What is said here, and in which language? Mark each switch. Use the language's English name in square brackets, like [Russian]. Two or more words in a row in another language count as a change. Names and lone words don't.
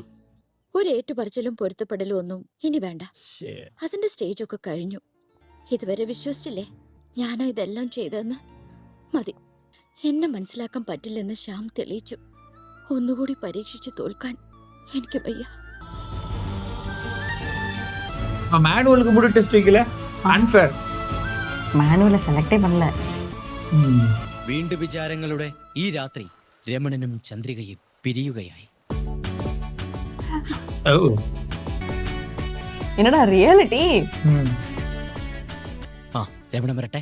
[Malayalam] ഒരു ഏറ്റുപറച്ചിലും പൊരുത്തപ്പെടലും ഒന്നും ഇനി വേണ്ട. അതിന്റെ സ്റ്റേജ് ഒക്കെ കഴിഞ്ഞു. ഇതുവരെ വിശ്വസിച്ചില്ലേ ഞാനാ ഇതെല്ലാം ചെയ്തെന്ന്? മതി. എന്നെ മനസ്സിലാക്കാൻ പറ്റില്ലെന്ന് ശ്യാം തെളിയിച്ചു. ഒന്നുകൂടി പരീക്ഷിച്ചു തോൽക്കാൻ എനിക്ക് വയ്യ. [Tamil] மேனுவலுக்கு கூட டெஸ்ட் வைக்கல. அன்ஃபேர். மானுவல செலக்டே பண்ணல. [Malayalam] വീണ്ടും വിചാരങ്ങളുടെ ഈ രാത്രി രമണനും ചന്ദ്രികയും പിരിയുകയായി. [Tamil] என்னடா റിയാലിറ്റി? [Malayalam] ആ, രമണൻ വരട്ടെ.